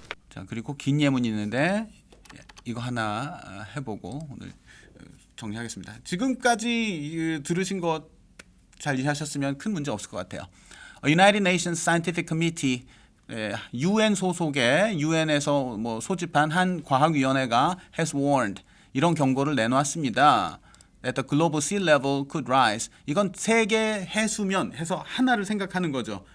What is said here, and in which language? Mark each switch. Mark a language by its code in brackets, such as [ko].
[ko] 자, 그리고 긴 예문이 있는데 이거 하나 해보고 오늘 정리하겠습니다. 지금까지 들으신 것 잘 이해하셨으면 큰 문제 없을 것 같아요. United Nations Scientific Committee, UN 소속의 유엔에서 뭐 소집한 한 과학위원회가 [en] has warned, [ko] 이런 경고를 내놓았습니다. [en] That the global sea level could rise. [ko] 이건 세계 해수면 해서 하나를 생각하는 거죠.